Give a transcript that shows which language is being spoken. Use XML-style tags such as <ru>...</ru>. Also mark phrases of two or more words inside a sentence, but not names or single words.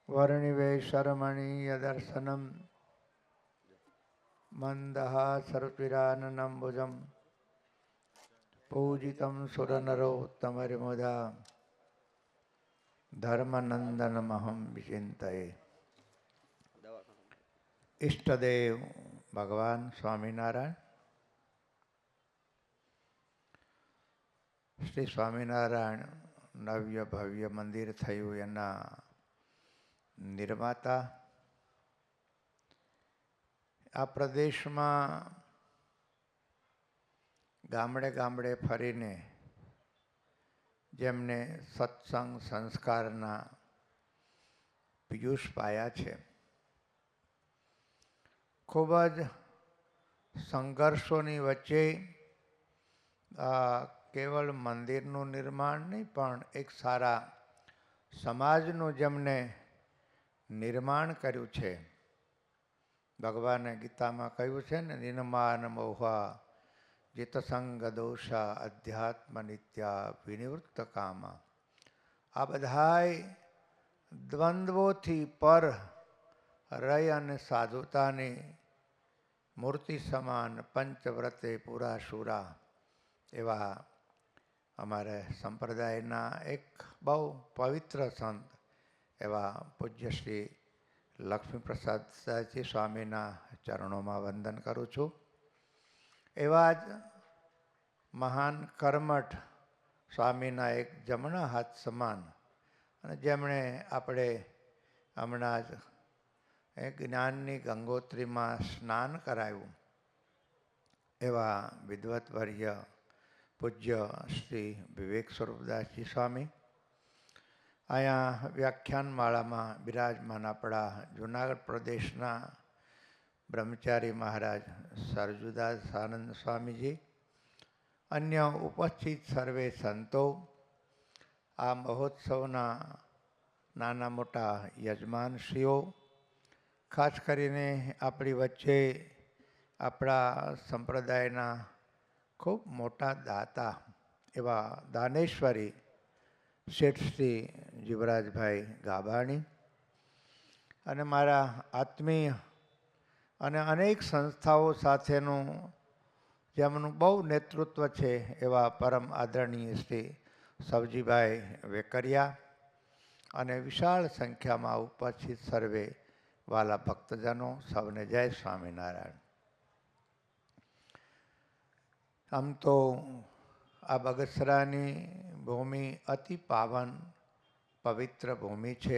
<sa>वर्णिवेशरमणीयदर्शनं मन्दहासरुचिराननम्बुजं पूजितं सुरनरोत्तमरिमुदा धर्मनंदनमहं विचिंतये।</sa> <gu>ઇષ્ટદેવ ભગવાન સ્વામીનારાયણ શ્રી સ્વામીનારાયણ નવ્ય ભવ્ય મંદિર થયું એના નિર્માતા આ પ્રદેશ મેં ગામડે ગામડે ફરીને જેમને સત્સંગ સંસ્કારના પીયૂષ પાયા છે। ખૂબ જ સંઘર્ષોની વચ્ચે કેવલ મંદિરનુ નિર્માણ નહીં પણ એક સારા સમાજનુ જેમને નિર્માણ કર્યુ છે। ભગવાને ગીતા મેં કહ્યું છે ને,</gu> <sa>निर्माण मोहा जितसंग दोषा अध्यात्म नित्या विनिवृत्त कामा।</sa> <gu>આ બધાય દ્વંદ્વોથી પર રહી અને સાધુતાની મૂર્તિ સમાન પંચવ્રતે પૂરા શૂરા એવા અમારે સંપ્રદાયના એક બહુ પવિત્ર સંત એવા પૂજ્ય શ્રી લક્ષ્મી પ્રસાદ જી સ્વામીના ચરણોં મેં વંદન કરું છું। એવા જ મહાન કર્મઠ સ્વામીના એક જમણા હાથ સમાન અને જેમણે આપણે હમણાં જ જ્ઞાનની ગંગોત્રી મેં સ્નાન કરાવ્યું એવા વિદ્વત્વર્ય પૂજ્ય શ્રી વિવેક સ્વરૂપદાસ જી સ્વામી અહીંયા વ્યાખ્યાનમાળા મેં વિરાજમાન આપડા જૂનાગઢ પ્રદેશના બ્રહ્મચારી મહારાજ સરજુદાસ આનંદ સ્વામી જી, અન્ય ઉપસ્થિત સર્વે સંતો, આ મહોત્સવના નાના મોટા યજમાનશ્રીઓ, ખાસ કરીને આપણી વચ્ચે આપડા સંપ્રદાયના ખૂબ મોટા દાતા એવા દાનેશ્વરી શેઠ શ્રી જીવરાજ ભાઈ ગાબાણી અને મારા આત્મીય અને અનેક સંસ્થાઓ સાથેનું જેમનું બહુ નેતૃત્વ છે એવા પરમ આદરણીય શ્રી સવજીભાઈ વેકરિયા અને વિશાળ સંખ્યા મેં ઉપસ્થિત સર્વે વાલા ભક્તજનો સબને જય સ્વામીનારાયણ। આમ તો આ બગસરાની ભૂમિ અતિ પાવન પવિત્ર ભૂમિ છે।</gu>